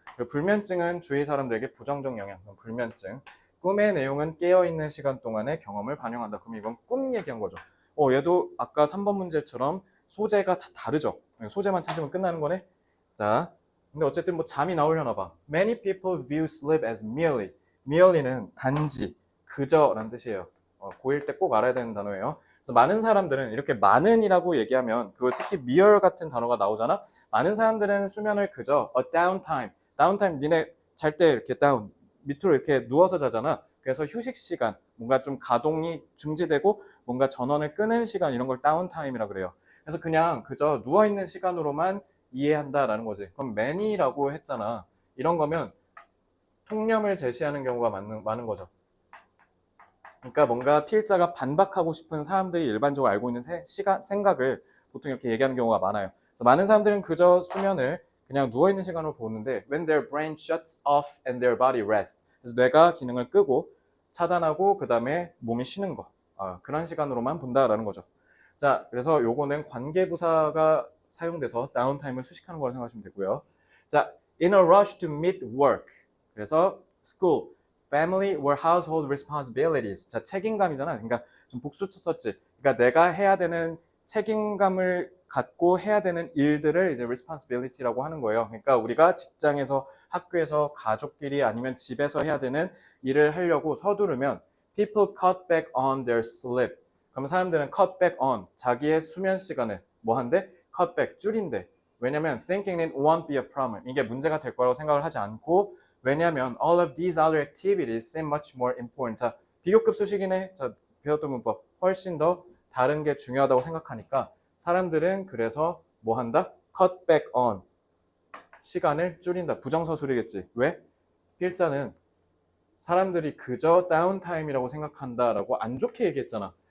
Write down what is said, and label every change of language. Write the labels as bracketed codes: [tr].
[ko] 불면증은 주위 사람들에게 부정적 영향, 불면증. 꿈의 내용은 깨어있는 시간 동안의 경험을 반영한다. 그럼 이건 꿈 얘기한 거죠. 얘도 아까 3번 문제처럼 소재가 다 다르죠. 소재만 찾으면 끝나는 거네. 자, 근데 어쨌든 뭐 잠이 나오려나 봐. [en] Many people view sleep as merely. [ko] merely는 단지, 그저라는 뜻이에요. 고1 때 꼭 알아야 되는 단어예요. 그래서 많은 사람들은 이렇게 많은이라고 얘기하면, 그 특히 mere 같은 단어가 나오잖아. 많은 사람들은 수면을 그저 a downtime 니네 잘 때 이렇게 다운 밑으로 이렇게 누워서 자잖아. 그래서 휴식 시간, 뭔가 좀 가동이 중지되고 뭔가 전원을 끄는 시간, 이런 걸 다운타임이라 그래요. 그래서 그냥 그저 누워 있는 시간으로만 이해한다라는 거지. 그럼 many라고 했잖아. 이런 거면 통념을 제시하는 경우가 많은 거죠. 그러니까 뭔가 필자가 반박하고 싶은 사람들이 일반적으로 알고 있는 생각을 보통 이렇게 얘기하는 경우가 많아요. 그래서 많은 사람들은 그저 수면을 그냥 누워있는 시간으로 보는데 [en] when their brain shuts off and their body rests, [ko] 그래서 뇌가 기능을 끄고 차단하고 그 다음에 몸이 쉬는 거, 그런 시간으로만 본다라는 거죠. 자, 그래서 요거는 관계부사가 사용돼서 다운타임을 수식하는 거라고 생각하시면 되고요. [en] 자, in a rush to meet work, 그래서 school, family or household responsibilities. [ko] 자, 책임감이잖아. 그러니까 좀 복수쳐 썼지. 그러니까 내가 해야 되는 책임감을 갖고 해야 되는 일들을 이제 responsibility라고 하는 거예요. 그러니까 우리가 직장에서, 학교에서, 가족끼리 아니면 집에서 해야 되는 일을 하려고 서두르면 [en] people cut back on their sleep. [ko] 그럼 사람들은 cut back on, 자기의 수면 시간을 뭐 한대? [en] cut back, [ko] 줄인대. 왜냐면 [en] thinking it won't be a problem. [ko] 이게 문제가 될 거라고 생각을 하지 않고, 왜냐면 [en] all of these other activities seem much more important. [ko] 자, 비교급 수식이네. 자, 배웠던 문법 훨씬 더 다른 게 중요하다고 생각하니까 사람들은 그래서 뭐 한다? cut back on. 시간을 줄인다. 부정서술이겠지. 왜? 필자는 사람들이 그저 다운타임이라고 생각한다라고 안 좋게 얘기했잖아.